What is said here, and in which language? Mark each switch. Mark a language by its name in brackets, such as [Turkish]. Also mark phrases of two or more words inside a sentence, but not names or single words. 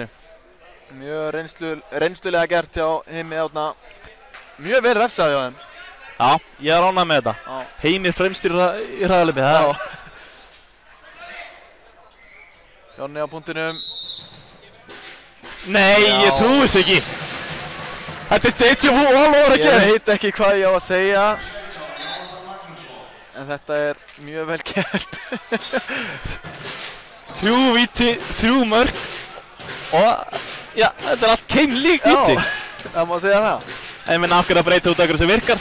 [Icelandic] Mjög reynslulega gert hjá Heimi Árna. Mjög vel refsað hjá þeim. Já, ég er ánægð með þetta. Já. Heimir fremst í hraðalöpi. Já. Jonni á punktinum. Nei, Já. ég trúi þess ekki. Þetta er [English] déjà vu all over again. [Icelandic] Ég veit ekki hvað ég á að segja. En þetta er mjög vel gert. 3 víti, 3 mörk. Og, já, þetta er allt keimlík víti. Já, það má segja það. En við náttúrulega að breyta út okkur sem virkar.